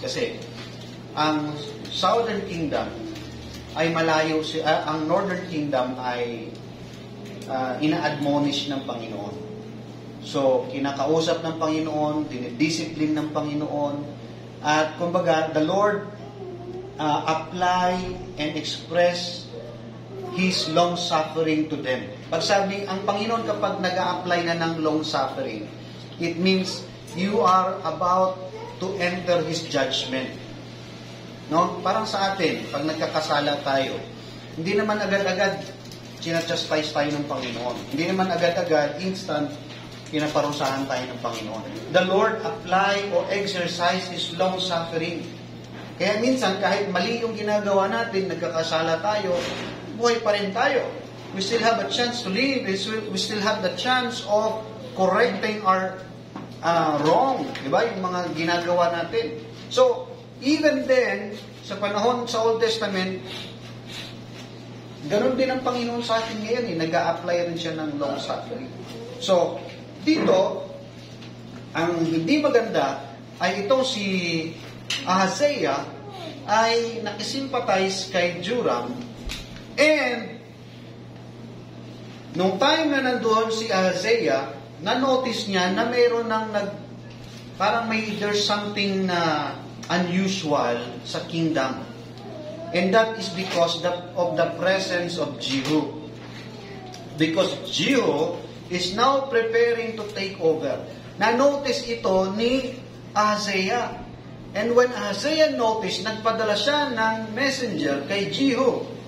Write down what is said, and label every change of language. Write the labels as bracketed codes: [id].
[tl] Kasi, ang Southern Kingdom ay malayo, ang Northern Kingdom ay ina-admonish ng Panginoon. So, kinakausap ng Panginoon, dinidiscipline ng Panginoon, at kumbaga, [en] the Lord apply and express His long-suffering to them. [tl] Pag sabi, ang Panginoon kapag nag-a-apply na ng long-suffering, [en] it means you are about to enter His judgment. [tl] No? Parang sa atin, pag nagkakasala tayo, hindi naman agad-agad sinachastise tayo ng Panginoon. Hindi naman agad-agad, instant, pinaparusahan tayo ng Panginoon. [en] The Lord apply or exercise His long-suffering [tl] Kaya minsan, kahit mali yung ginagawa natin, nagkakasala tayo, buhay pa rin tayo. [en] We still have a chance to live. We still have the chance of correcting our wrong. [tl] Diba? Yung mga ginagawa natin. [en] So, even then, [tl] sa panahon sa Old Testament, ganun din ang Panginoon sa atin ngayon. Nag-a-apply rin siya ng long suffering. So, dito, ang hindi maganda ay itong si Ahaziah ay nakisimpatize kay Joram, and nung time na nandoon si Ahaziah, na-notice niya na mayroon ng parang [en] there's something [tl] na unusual sa kingdom. [en] And that is because of the presence of Jehu. Because Jehu is now preparing to take over. [tl] Na-notice ito ni Ahaziah. [en] And when Ahaziah noticed, [tl] nagpadala siya ng messenger kay Jehu.